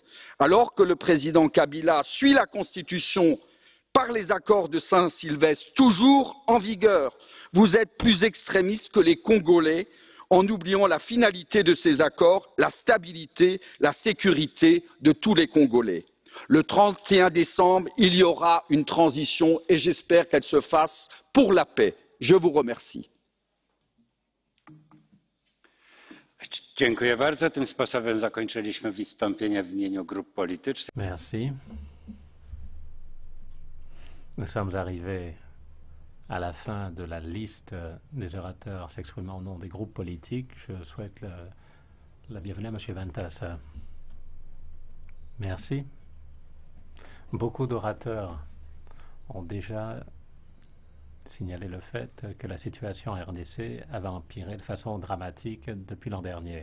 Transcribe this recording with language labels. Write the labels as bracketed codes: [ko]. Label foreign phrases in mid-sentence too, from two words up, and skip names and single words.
[fr] Alors que le président Kabila suit la Constitution par les accords de Saint-Sylvestre, toujours en vigueur, vous êtes plus extrémistes que les Congolais, en oubliant la finalité de ces accords, la stabilité, la sécurité de tous les Congolais. Le 31 décembre, il y aura une transition et j'espère qu'elle se fasse pour la paix. Je vous remercie. [pl] Dziękuję bardzo. Tym sposobem zakończyliśmy wystąpienia w imieniu grup politycznych. [fr] Merci. Nous sommes arrivés à la fin de la liste des orateurs s'exprimant au nom des groupes politiques. Je souhaite la bienvenue à M. Ventas. Merci. Beaucoup d'orateurs ont déjà signalé le fait que la situation en RDC avait empiré de façon dramatique depuis l'an dernier.